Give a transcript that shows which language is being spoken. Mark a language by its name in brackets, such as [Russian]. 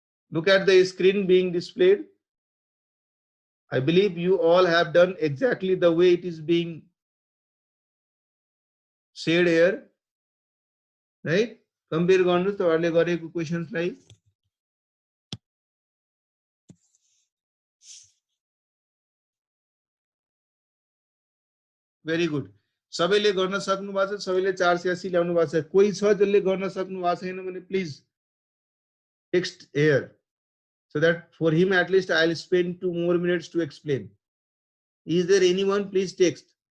[English] Look at the screen being displayed. I believe you all have done exactly the way it is being said here, right? [Nepali] Compare गर्नुस् तपाईहरुले गरेको questions लाई. [English] Very good. [Nepali] सबैले गर्न सक्नु भएको छ, सबैले 480 ल्याउनु भएको छ. कोही छ जसले गर्न सक्नु भएको छैन भने please [English] text here, so that for him at least I'll spend 2 more minutes to explain. Is there anyone? Please text.